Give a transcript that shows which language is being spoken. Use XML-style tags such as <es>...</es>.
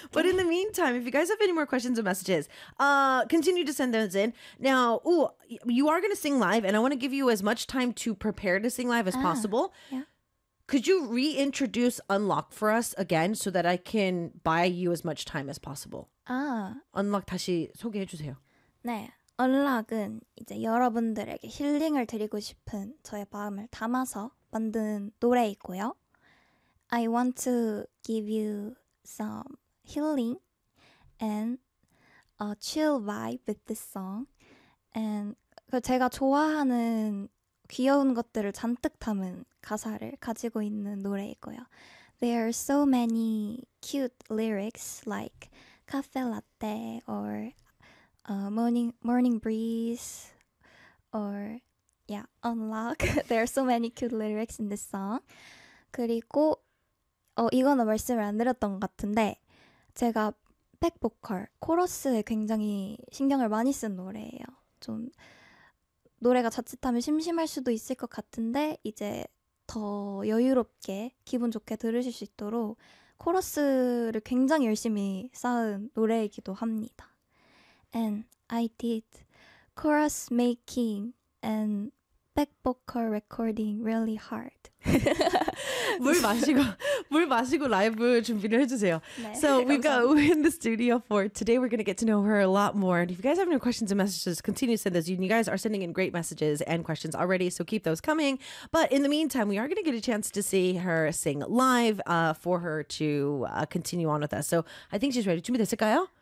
<en>But in the meantime, if you guys have any more questions or messages, continue to send those in. Now, ooh, you are going to sing live and I want to give you as much time to prepare to sing live as possible. Yeah. Could you reintroduce Unlock for us again so that I can buy you as much time as possible? 아,</en> <ko>Unlock 다시 소개해 주세요. 네, Unlock은 이제 여러분들에게 힐링을 드리고 싶은 저의 마음을 담아서 만든 노래이고요.</ko> <en>I want to give you some healing and a chill vibe with this song.</en> <ko>And 제가 좋아하는 귀여운 것들을 잔뜩 담은 가사를 가지고 있는 노래이고요.</ko> <en>There are so many cute lyrics like cafe latte or morning breeze or yeah, unlock. There are so many cute lyrics in this song.</en> <ko>그리고 이거는 말씀을 안 드렸던 것 같은데 제가 백보컬, 코러스에 굉장히 신경을 많이 쓴 노래예요. 좀 노래가 자칫하면 심심할 수도 있을 것 같은데 이제 더 여유롭게 기분 좋게 들으실 수 있도록 코러스를 굉장히 열심히 쌓은 노래이기도 합니다.</ko> <en>And I did chorus making and back vocal recording really hard.</en> <ko>물 마시고 라이브 준비를 해주세요. 네,</ko> <en>so we've</en> <ko>감사합니다.</ko> <en>Got U in the studio for today. We're going to get to know her a lot more. And if you guys have any questions and messages, continue to send those. You guys are sending in great messages and questions already, so keep those coming. But in the meantime, we are going to get a chance to see her sing live for her to continue on with us. So I think she's ready.</en> <ko>준비됐을까요?</ko>